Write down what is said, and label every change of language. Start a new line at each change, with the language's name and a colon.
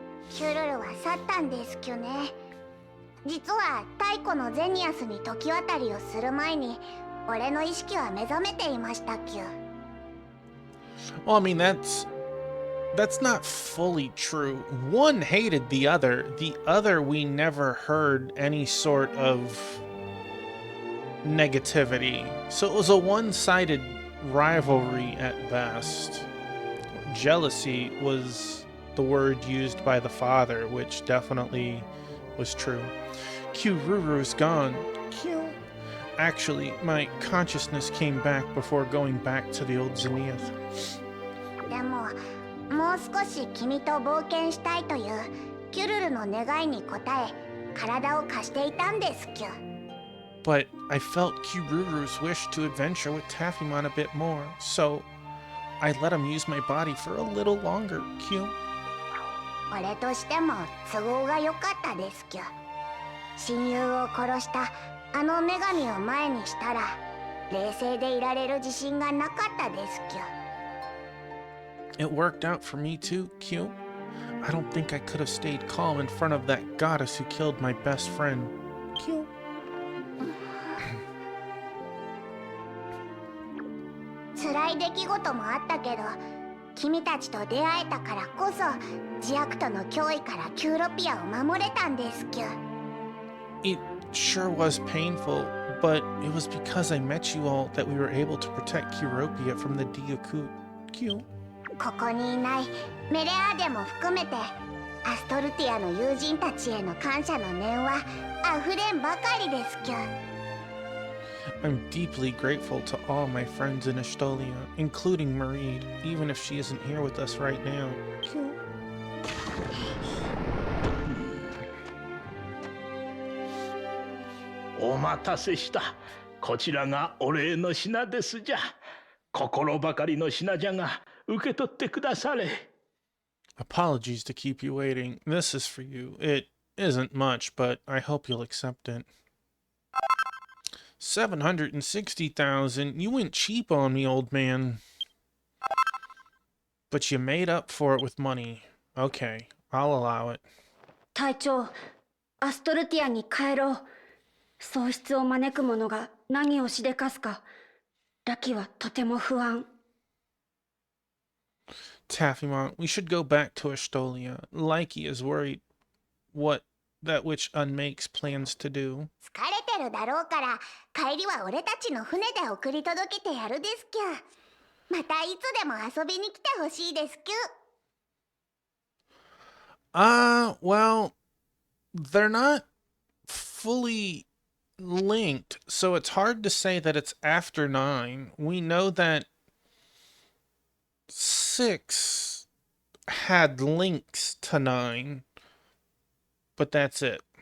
Japanese: キュルルは去ったんですきゅね。実は太古のゼニアスに時渡りをする前に俺の意識は目覚めていましたきゅ。
English: Well, I mean, that's not fully true. One hated the other. The other, we never heard any sort of negativity. So it was a one-sided rivalry at best. Jealousy was the word used by the father, which definitely was true. Kyururu's gone. Q. Actually, my consciousness came back before going back to the old Zenith.
Japanese: でももう少し君と冒険したいというキュルルの願いに応え体を貸していたんですキュ。
English: But I felt Kyururu's wish to adventure with Taffymon a bit more, so I let him use my body for a little longer, Q.
Japanese: 俺としても都合が良かったですキュ。親友を殺したあの女神を前にしたら冷静でいられる自信がなかったですキュ。
English: It worked out for me too, Q. I don't think I could have stayed calm in front of that goddess who killed my best friend, Q.
Japanese: 辛い出来事もあったけど君たちと出会えたからこそジアクトの脅威からキューロピアを守れたんですキュ。
English: It sure was painful, but it was because I met you all that we were able to protect Kyropia from the Diakut, Q.
Japanese: ここにいないメレアーデも含めてアストルティアの友人たちへの感謝の念は溢れんばかりですキュ。
English: I'm deeply grateful to all my friends in Estolia, including Mareed, even if she isn't here with us right now. Q.
Japanese: お待たせした。こちらがお礼の品ですじゃ。心ばかりの品じゃが受け取ってくだされ。
English: Apologies to keep you waiting. This is for you. It isn't much, but I hope you'll accept it. 760,000. You went cheap on me, old man. But you made up for it with money. Okay, I'll allow it.
Japanese: 隊長、アストルティアに帰ろう。喪失を招く者が何をしでかすか、ラキはとても不安。
English: Taffymon, we should go back to Estolia. Likey is worried what that witch Unmakes plans to do.
Japanese: 疲れてるだろうから帰りは俺たちの船で送り届けてやるですキュ。またいつでも遊びに来てほしいですキュ。
English: Well, they're not fully linked, so it's hard to say that it's after 9. We know that 6 had links to 9, but that's it.